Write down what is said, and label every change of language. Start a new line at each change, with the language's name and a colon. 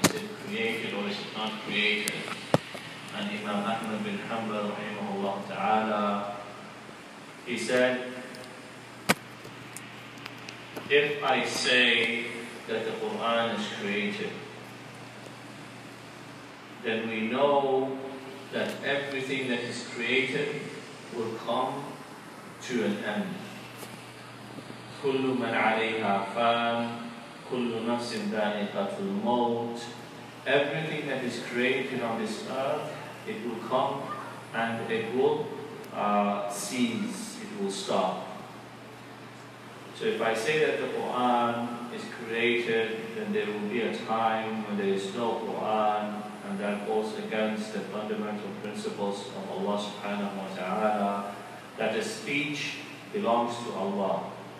English: Is it created or is it not created?" And Imam Ahmed bin Hanbl, rahimahullah ta'ala, he said, "If I say that the Quran is created, then we know that everything that is created will come to an end.
Arabic: كل من عليها فان كل نفس ذائقة الموت."
English: Everything that is created on this earth, it will come and it will cease, it will stop. So if I say that the Quran is created, then there will be a time when there is no Quran, and that goes against the fundamental principles of Allah subhanahu wa ta'ala, that the speech belongs to Allah.